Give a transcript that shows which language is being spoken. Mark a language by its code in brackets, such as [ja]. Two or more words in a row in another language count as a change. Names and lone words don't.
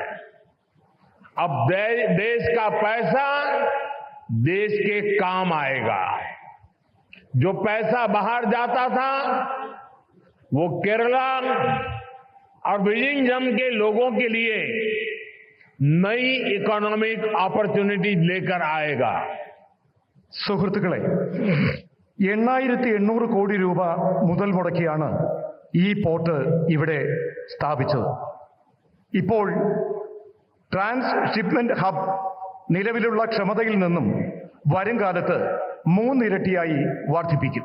[hi] अब देश का पैसा देश के काम आएगा. जो पैसा बाहर जाता था वो केरला और विजिंजम के लोगों के लिए नई [en] economic opportunities [hi] लेकर आएगा. [ml] സുഹൃത്തുക്കളെ, 8,800 കോടി രൂപ മുതൽ മുടക്കിയാണ് ഈ പോർട്ട് ഇവിടെ സ്ഥാപിച്ചത്. ഇപ്പോൾ [en] transshipment hub [ml] നിലവിലുള്ള ക്ഷമതയിൽ നിന്നും വരും കാലത്ത് 3 ഇരട്ടിയായി വർദ്ധിപ്പിക്കും.